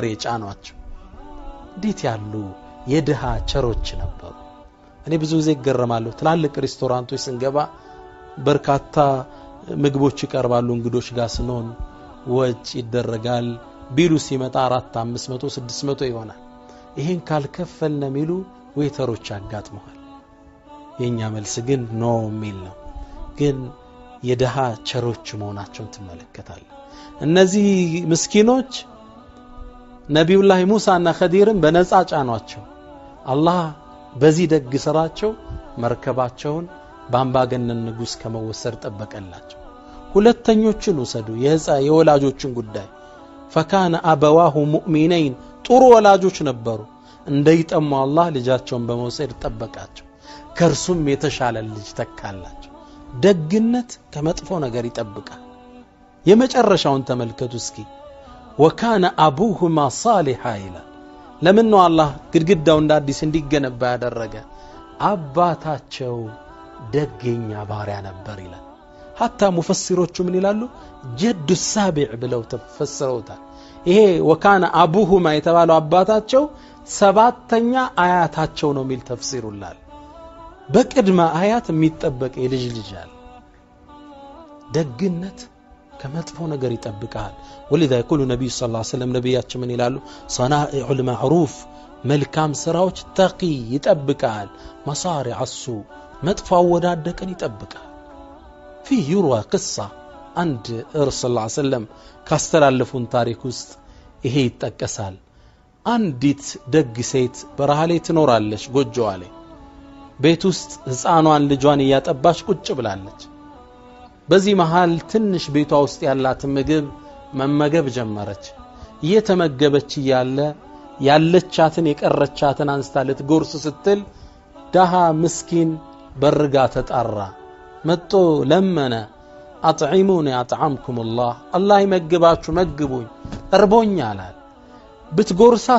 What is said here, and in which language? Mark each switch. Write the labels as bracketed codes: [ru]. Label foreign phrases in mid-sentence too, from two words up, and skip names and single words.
[am] የጫኗቸው እንዴት ያሉ የድሃ ቸሮች ነበሩ እኔ ብዙ ጊዜ ገረማለሁ ትላልቅ ሬስቶራንቶች ስንገባ በርካታ ምግቦች ይቀርባሉ እንግዶች ጋር ስንሆን ወጭ ይደረጋል ቢሉ ሲመጣ 4 500 600 ይሆናል ይሄን ካልከፈልን የሚሉ ዌተሮች ያጋጥመዋል የኛ መልስ ግን ኖ ሚል ነው ግን የደሃ ቸሮች መሆናቸውን ተመለከታል እነዚህ ምስኪኖች ነብዩላህ ሙሳና ኸዲርን በነፃ ጫኗቸው አላህ በዚህ ደግ ስራቸው መርከባቸውን ባምባገነን ንጉስ ከመወሰድ ጠበቀላቸው ሁለተኞችን ወሰዱ የወላጆችን ጉዳይ [ar] فكان أبواه مؤمنين [am] ጥሩ ወላጆች ነበሩ እንደይጠሙ አላህ ልጃቸውን በመውሰድ ጠበቃቸው ከርሱም የተሻለ ልጅ ተካላቸው ደግነት ከመጥፎ ነገር ይጠብቃል የመጨረሻውን ተመልከቱ እስኪ [ar] وكان أبوهما صالحا إلى [am] ለምን ነው አላህ ግድግዳው እንደ አዲስ እንዲገነባ ያደረገ አባታቸው ደገኛ ባሪያ ነበር ይላል حتى ሙፈሲሮቹ ምን ይላሉ [ar] جده سابع [am] ብለው ተፈሰሩታል ይሄ [ar] وكان أبوهما [am] የተባለው አባታቸው ሰባተኛ አያታቸው ነው ሚል ተፍሲሩላል በቅድመ አያት የሚጠበቅ የልጅ ልጅ አለ ደግነት ከመጥፎ ነገር ይጠብቃል [ar] ወለذا يقول النبي صلى الله عليه وسلم [am] ነብያችን ምን ይላሉ [ar] صنائع المعروف [am] መልካም ስራዎች ተቂ ይጠብቃል [ar] مصارع السوء [am] መጥፎ ወዳደቀን ይጠብቃል [ar] فيه يروى قصة عند الرسول صلى الله عليه وسلم [am] ካስተላለፉን ታሪክ ውስጥ ይሄ ይጠቀሳል አንዲት ደግ ሴት በረሃ ላይ ትኖራለች ጎጆዋ ላይ ቤት ውስጥ ህፃኗን ልጇን ያጠባች ቁጭ ብላለች በዚህ መሃል ትንሽ ቤቷ ውስጥ ያላት ምግብ መመገብ ጀመረች እየተመገበች ያለቻትን የቀረቻትን አንስታ ልትጎርስ ስትል ደሃ ምስኪን በርጋ ተጣራ መጥቶ ለመነ [ar] أطعموني أطعمكم [am] አላህ ይመግባችሁ መግቡኝ እርቦኛል ብትጎርሳት